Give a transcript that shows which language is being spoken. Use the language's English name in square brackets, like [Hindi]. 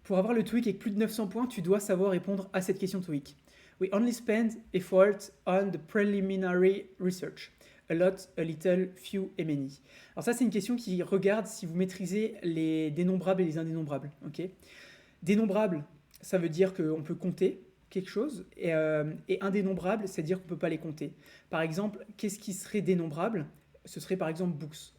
[French] Pour avoir le TOEIC avec plus de 900 points, tu dois savoir répondre à cette question TOEIC. [English] We only spend effort on the preliminary research. A lot, a little, few et many. [French] Alors ça, c'est une question qui regarde si vous maîtrisez les dénombrables et les indénombrables. Ok. Dénombrable, ça veut dire qu'on peut compter quelque chose, et indénombrable, c'est-à-dire qu'on ne peut pas les compter. Par exemple, qu'est-ce qui serait dénombrable? Ce serait par exemple books.